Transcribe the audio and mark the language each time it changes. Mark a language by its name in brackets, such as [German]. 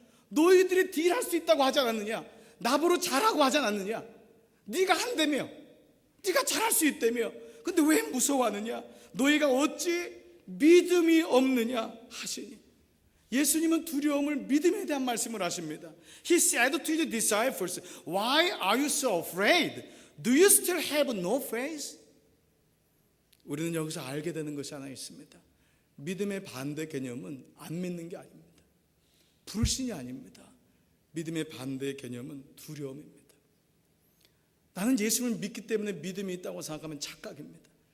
[Korean] 너희들이 딜할 수 있다고 하지 않았느냐? 나보러 잘하고 하지 않았느냐? 네가 한다며, 네가 잘할 수 있다며. 근데 왜 무서워하느냐? 너희가 어찌 믿음이 없느냐 하시니, 예수님은 두려움을 믿음에 대한 말씀을 하십니다. [English] He said to the disciples, Why are you so afraid? Do you still have no faith? [Korean] 우리는 여기서 알게 되는 것이 하나 있습니다. 믿음의 반대 개념은 안 믿는 게 아닙니다. 불신이 아닙니다. 믿음의 반대 개념은 두려움입니다. 나는 예수를 믿기 때문에 믿음이 있다고 생각하면 착각입니다.